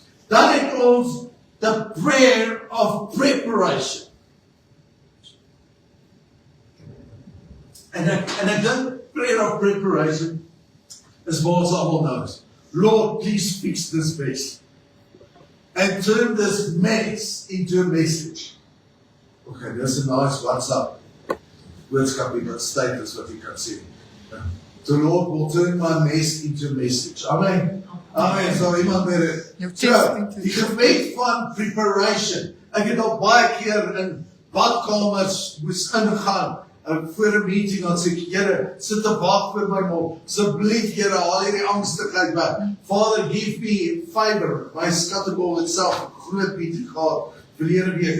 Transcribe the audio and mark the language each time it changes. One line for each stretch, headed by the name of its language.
Afrikaans: Dan het ons,
English: the prayer of preparation.
Afrikaans: En ek dink,
English: prayer of preparation,
Afrikaans: is waar ons allemaal nou is.
English: Lord, please fix this mess. And turn this mess into a message.
Afrikaans: Okay, dis 'n nice WhatsApp boodskap met status wat jy kan sê.
English: The Lord will turn my mess into a message. Amen. Amen.
Afrikaans: So iemand met die gebed van preparation. Ek het al baie keer in badkamers moes ingaan voor 'n meeting en sê, Here, sit te wag vir my mond. Asseblief, Here, haal hierdie angstigheid weg.
English: Father, give me favor.
Afrikaans: My skattebol het self groot meeting gehad verlede week.